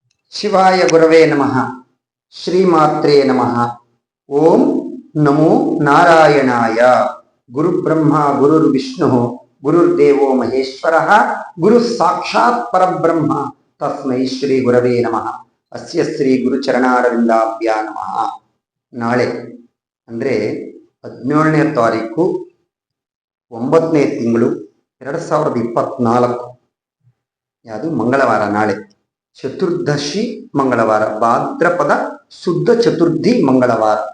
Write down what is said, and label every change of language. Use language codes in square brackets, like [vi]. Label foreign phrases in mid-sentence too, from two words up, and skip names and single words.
[sa] ಶಿವಾಯ ಗುರವೇ ನಮಃ. ಶ್ರೀಮಾತ್ರೇ ನಮಃ. ಓಂ ನಮೋ ನಾರಾಯಣಾಯ. ಗುರುಬ್ರಹ್ಮ ಗುರುರ್ವಿಷ್ಣು ಗುರುರ್ದೇವೋ ಮಹೇಶ್ವರ ಗುರು ಸಾಕ್ಷಾತ್ ಪರಬ್ರಹ್ಮ ತಸ್ಮೈ ಶ್ರೀ ಗುರವೇ ನಮಃ. ಅಸ್ಯ ಶ್ರೀ ಗುರುಚರಣಾರವಿಂದಾಭ್ಯಾ ನಮಃ. [kn] ನಾಳೆ ಅಂದರೆ 17ನೇ ತಾರೀಕು 9ನೇ ತಿಂಗಳು 2024. ಯಾವುದು ಮಂಗಳವಾರ. ನಾಳೆ ಚತುರ್ದಶಿ ಮಂಗಳವಾರ, ಭಾದ್ರಪದ ಶುದ್ಧ ಚತುರ್ಥಿ ಮಂಗಳವಾರ.